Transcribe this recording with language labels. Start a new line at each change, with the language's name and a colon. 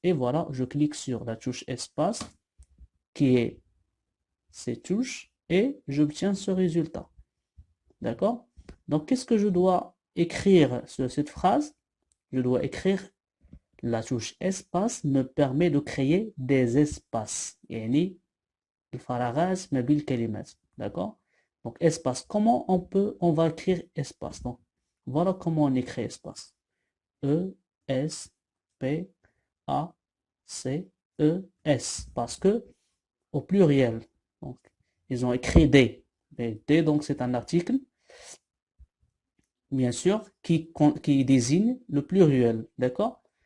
French: Et voilà, je clique sur la touche espace, qui est ces touches, et j'obtiens ce résultat. D'accord? Donc, qu'est-ce que je dois écrire sur cette phrase? Je dois écrire la touche espace me permet de créer des espaces.
Arabic: يعني الفراغات ما بين الكلمات.
French: D'accord? Donc, espace. Comment on va écrire espace? Donc, voilà comment on écrit espace. E, S, P, A, C, E, S. Parce que au pluriel. Donc, ils ont écrit D. Mais D, donc, c'est un article, bien sûr, qui désigne le pluriel. D'accord?